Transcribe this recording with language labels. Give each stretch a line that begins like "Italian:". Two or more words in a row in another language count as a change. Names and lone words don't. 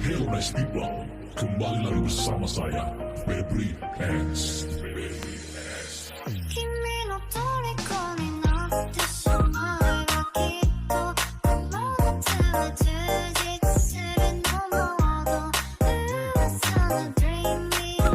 Indonesian: Festival. Kembali lagi bersama saya, Febri Hands.
Japanese: 君の虜になってしまえばきっとこの夏は充実するのもっと噂の Dream